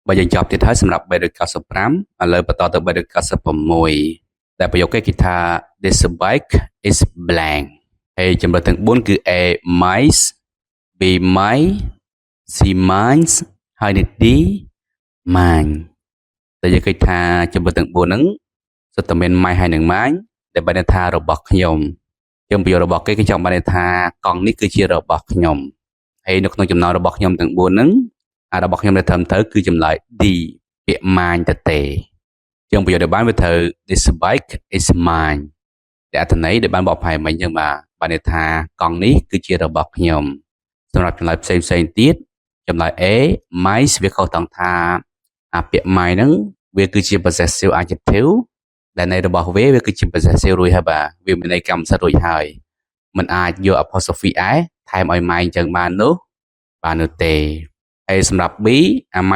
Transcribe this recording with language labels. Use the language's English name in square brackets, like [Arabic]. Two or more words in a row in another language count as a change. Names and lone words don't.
[Khmer] បើយើងចប់ទៀតហើយសម្រាប់395ឥឡូវបន្តទៅ396ដែលប្រយោគគេថា [English] This bike is blank [Khmer] ហើយចម្លើយទាំង4គឺ [English] A mice B mine C mines [Khmer] ហើយនិង D mine តែយើងឃើញថាចម្លើយទាំង4ហ្នឹងសុទ្ធតែមាន mine ហើយនិង mine ដែលបានន័យថារបស់ខ្ញុំយើងប្រយោគរបស់គេគឺចង់បានន័យថាកង់នេះគឺជារបស់ខ្ញុំហើយនៅក្នុងចំណោមរបស់ខ្ញុំទាំង4ហ្នឹងរបស់ខ្ញុំដែលត្រឹមត្រូវគឺចម្លើយ D ពាក្យ mine ទៅទេយើងប្រយោគដែលបានវាត្រូវ [English] This bike is mine [Khmer] តែអត្ថន័យដែលបានបកប្រែមិញចឹងបានន័យ ថាកង់នេះគឺជារបស់ខ្ញុំសម្រាប់ចម្លើយផ្សេងទៀតចម្លើយ [English] A mice [Khmer] វាខុសត្រង់ថាពាក្យ mine ហ្នឹងវាគឺជា [English] possessive adjective [Khmer] ដែលន័យរបស់វាគឺជា possessive រួចហើយវាមានន័យកម្មសិទ្ធិរួចហើយមិនអាចយក [English] apostrophe s [Khmer] ថែមឲ្យ mine ចឹងបាននោះទេហើយសម្រាប់ [English] B mine